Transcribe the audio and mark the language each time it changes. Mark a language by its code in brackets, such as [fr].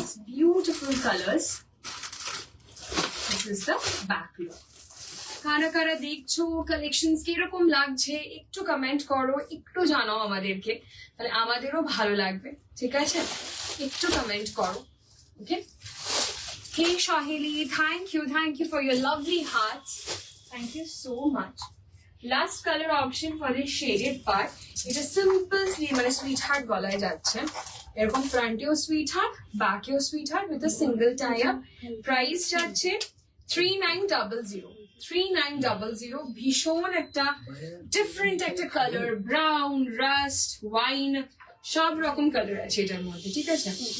[en] Beautiful colours. This is the back look. [bn] কারা কারা দেখছো, কালেকশন কিরকম লাগছে একটু কমেন্ট করো, একটু জানাও আমাদেরকে, তাহলে আমাদেরও ভালো লাগবে, ঠিক আছে? একটু কমেন্ট করো। [en] Okay, Hey Shahili, thank you for your lovely hearts. Thank you so much. Last color option for this shaded part. [bn] এটা সিম্পল স্লিভ, মানে সুইট হার্ট গলায় যাচ্ছে। এরকম ফ্রন্টেও sweet heart, ব্যাকেও sweet heart [en] With a single tie up. [bn] Price যাচ্ছে 3900। 3900। ভীষণ একটা different একটা colour, brown, rushed, wine, সব রকম কালার আছে এটার মধ্যে, ঠিক আছে?